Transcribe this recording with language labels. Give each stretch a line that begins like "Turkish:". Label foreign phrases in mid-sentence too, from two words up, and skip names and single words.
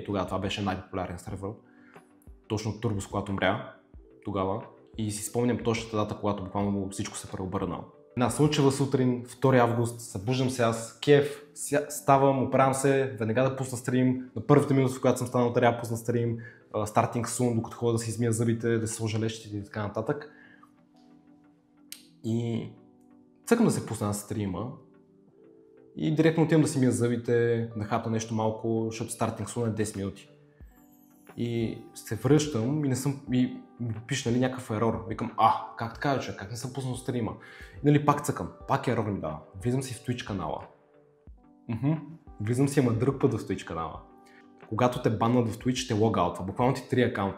Bulgarian: Тогава това беше най-популярен сервер. Точно Турбо, когато умря тогава. И си спомням точната дата, когато буквално всичко се преобърна. Една слънчева сутрин, 2 август, събуждам се аз, кеф, ставам, оправям се, веднага да пусна стрим. На първата минута, в която съм станал, трябва да пусна стрим,
English: starting soon,
Bulgarian: докато ходя да си измия зъбите, да се сложа лещите и така нататък. И цъкам да се пусна на стрима и директно отивам да си мия зъбите, да хапна нещо малко, защото
English: starting soon
Bulgarian: е 10 минути. И се връщам и ми пише, нали, някакъв ерор. Викам, как така, човек, как не съм пуснал стрима? И нали, пак цъкам, пак ерор ми дава. Влизам си в Twitch канала. Влизам си, ама друг път в Twitch канала. Когато те баннат в Twitch, те логаутва. Буквално ти 3 акаунта.